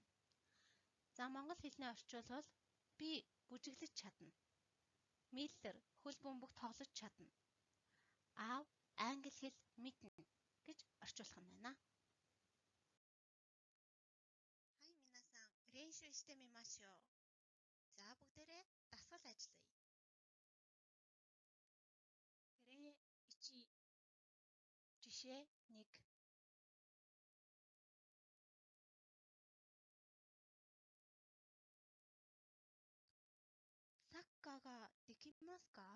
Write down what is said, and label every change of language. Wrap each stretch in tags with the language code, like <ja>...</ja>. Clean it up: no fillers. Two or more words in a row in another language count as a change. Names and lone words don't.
<mn>За монгол хэлний орчуулбал би бүжиглэж чадна. Миллер хөл бөмбөг тоглож чадна. Аав англи хэл мэднэ гэж орчуулах нь байна.</mn> <ja>はい、皆さん練習してみましょう.</ja> <mn>За бүгдээрээ дасгал ажиллая. Рэ 1 жишээ 1.</mn> <ja>サッカーができますか?</ja>